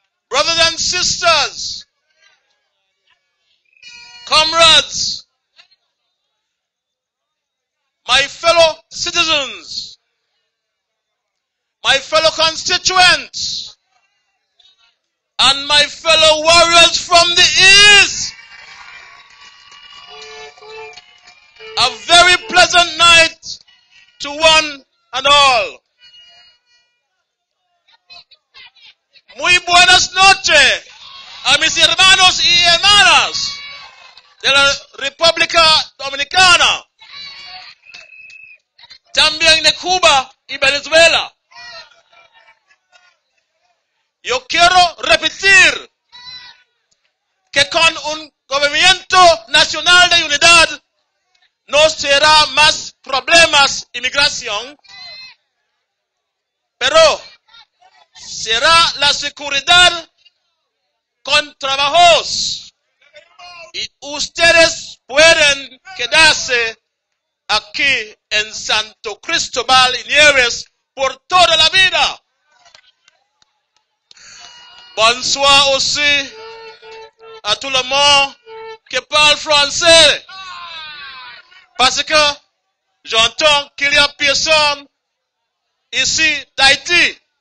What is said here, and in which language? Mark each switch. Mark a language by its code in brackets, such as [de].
[en] brothers and sisters, comrades, my fellow citizens, my fellow constituents, and my fellow warriors from the East, a very pleasant night to one and all. [es] Muy buenas noches a mis hermanos y hermanas de la República Dominicana, también de Cuba y Venezuela. Yo quiero repetir que con un gobierno nacional de unidad no será más problemas de inmigración, pero será la seguridad con trabajos, y ustedes pueden quedarse aquí en Santo Cristóbal y Nieves por toda la vida. [fr] Bonsoir aussi à tout le monde qui parle français, parce que j'entends qu'il y a personne ici d'Haïti.